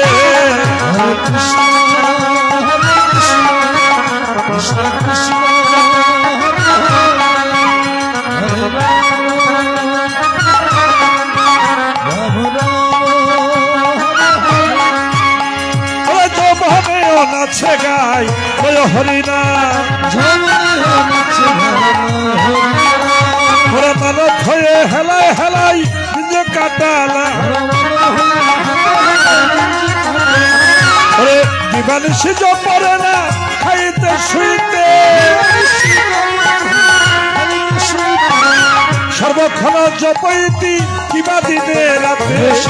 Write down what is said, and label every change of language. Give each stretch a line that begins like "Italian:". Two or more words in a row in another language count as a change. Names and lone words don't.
Sanskrit: Hare Krishna, Hare Krishna, Krishna Krishna, Hare Hare, Hare Rama, Rama Rama, Hare Hare.
Bangla: ওরে যৌবনে নাচে গাই ওই হরিনাম জমনে নাচে Hare ওরে মানব হয়ে হেলায় হেলায় নিজে কাটালা ওরে দিবানিশি পড়ে না খাইতে শুইতে সর্বক্ষণ জপইতি কিবা দিনে রাতে